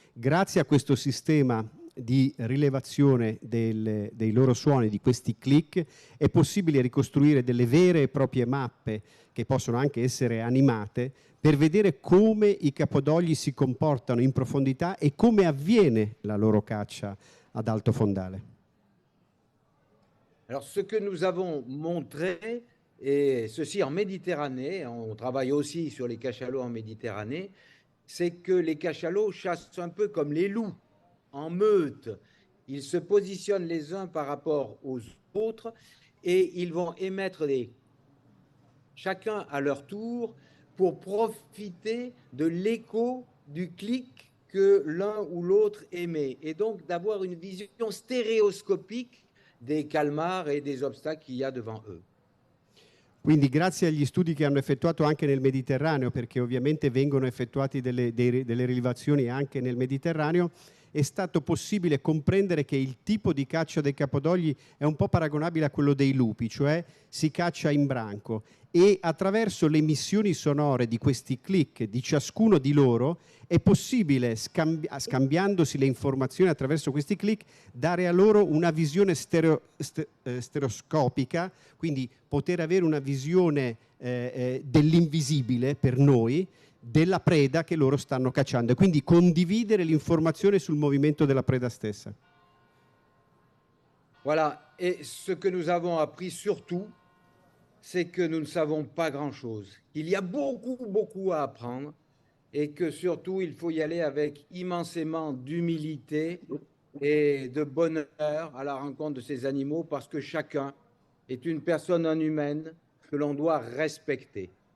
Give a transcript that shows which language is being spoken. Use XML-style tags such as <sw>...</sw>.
<it>Grazie a questo sistema di rilevazione dei loro suoni, di questi click, è possibile ricostruire delle vere e proprie mappe, che possono anche essere animate, per vedere come i capodogli si comportano in profondità e come avviene la loro caccia ad alto fondale.</it> <fr>Alors, ce que nous avons montré, et ceci en Méditerranée, on travaille aussi sur les cachalots en Méditerranée, c'est que les cachalots chassent un peu comme les loups, en meute. Ils se positionnent les uns par rapport aux autres et ils vont émettre chacun à leur tour pour profiter de l'écho du clic que l'un ou l'autre émet, et donc d'avoir une vision stéréoscopique</fr> <it>dei calmar e dei obstacoli</it> <fr>qu'il y a devant eux.</fr> <it>Quindi grazie agli studi che hanno effettuato anche nel Mediterraneo, perché ovviamente vengono effettuati delle rilevazioni anche nel Mediterraneo, è stato possibile comprendere che il tipo di caccia dei capodogli è un po' paragonabile a quello dei lupi, cioè si caccia in branco, e attraverso le emissioni sonore di questi click di ciascuno di loro è possibile, scambiandosi le informazioni attraverso questi click, dare a loro una visione stereoscopica, quindi poter avere una visione dell'invisibile per noi, della preda che loro stanno cacciando, e quindi condividere l'informazione sul movimento della preda stessa.</it> <fr>Voilà, et ce que nous avons appris surtout, c'est que nous ne savons pas grand-chose. Il y a beaucoup à apprendre, et que surtout, il faut y aller avec immensément d'humilité et de bonheur à la rencontre de ces animaux, parce que chacun est une personne non humaine que l'on doit respecter.</fr>